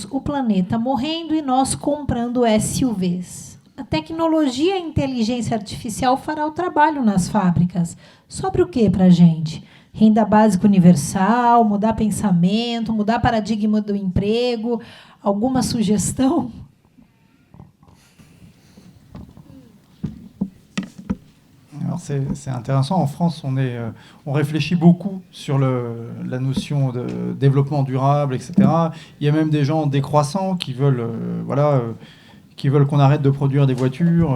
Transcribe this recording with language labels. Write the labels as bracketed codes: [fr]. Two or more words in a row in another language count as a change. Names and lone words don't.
[pt] O planeta morrendo e nós comprando SUVs. A tecnologia e a inteligência artificial fará o trabalho nas fábricas. Sobre o que para a gente? Renda básica universal, mudar pensamento, mudar paradigma do emprego, alguma sugestão? [fr] Alors c'est intéressant. En France, on réfléchit beaucoup sur la notion de développement durable, etc. Il y a même des gens décroissants qui veulent, qui veulent qu'on arrête de produire des voitures.